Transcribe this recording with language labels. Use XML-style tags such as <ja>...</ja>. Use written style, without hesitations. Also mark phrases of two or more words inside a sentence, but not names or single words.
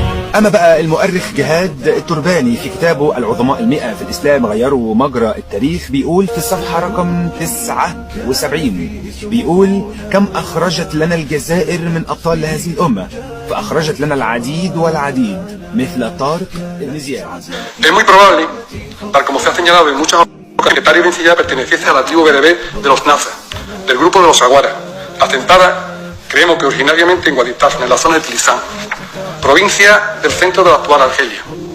<ar>أما بقى المؤرخ جهاد الترباني في كتابه العظماء 100 في الإسلام غيروا مجرى التاريخ بيقول في الصفحة رقم 79 بيقول: كم أخرجت لنا الجزائر من أبطال هذه الأمة، فأخرجت لنا العديد والعديد مثل طارق بن زياد.</ar> <es>Es muy probable, tal como se ha señalado en muchas ocasiones, que Tariq bin Ziyad perteneciese a la tribu bereber de los Nazas, del grupo de los Aguara, asentada, creemos que originariamente en Guaditaf, en la zona de Tilizán, provincia del centro de la actual Argelia.</es>